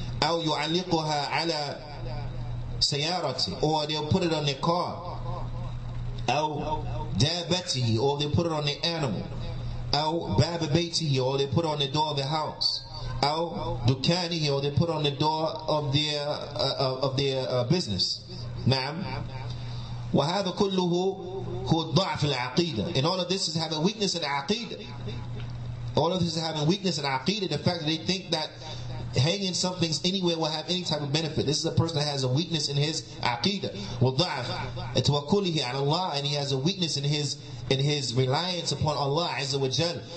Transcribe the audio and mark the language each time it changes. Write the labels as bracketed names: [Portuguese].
[Arabic] أو يعلقها على سيارته, [English] or they'll put it on their car. [Arabic] أو دابته, [English] or they'll put it on their animal. [Arabic] أو باب بيته, [English] or they put it on the door of the house. [Arabic] أو دكانه, [English] or they put it on the door of their business. [Arabic] نعم. وهذا كله هو الضعف العقيدة. [English] And all of this is having weakness in Aqeedah. All of this is having weakness in Aqeedah. The fact that they think that hanging some things anywhere will have any type of benefit. This is a person that has a weakness in his Aqeedah. [Arabic] وَالضَّعْفِ توكله على [English] Allah, and he has a weakness in his reliance upon Allah Azza wa Jal.